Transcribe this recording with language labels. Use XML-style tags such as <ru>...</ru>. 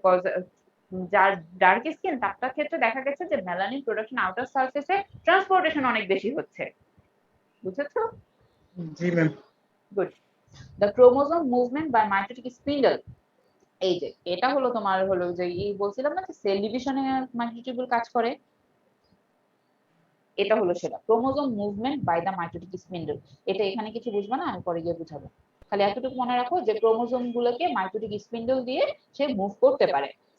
<bn>Cause যার dark skin তার ক্ষেত্রে দেখা গেছে যে মেলানিন প্রোডাকশন আউটার সারফেসে ট্রান্সপোর্টেশন অনেক বেশি হচ্ছে। বুঝেছো? জি ma'am. Good.</bn> <en>The chromosome movement by mitotic spindle.</en> <bn>এই যে এটা হলো তোমার হলো যে এই বলছিলাম না যে সেল ডিভিশনে মাইক্রোটিউবুল কাজ করে, এটা হলো সেটা</bn> <en>Chromosome movement by the mitotic spindle.</en> <bn>এটা এখানে কিছু বুঝবা না, আমি পরে গিয়ে বুঝাবো। খালি এতটুকু মনে রাখো যে ক্রোমোজোম গুলোকে মাইটোটিক স্পিন্ডল দিয়ে সে মুভ করতে পারে।</bn>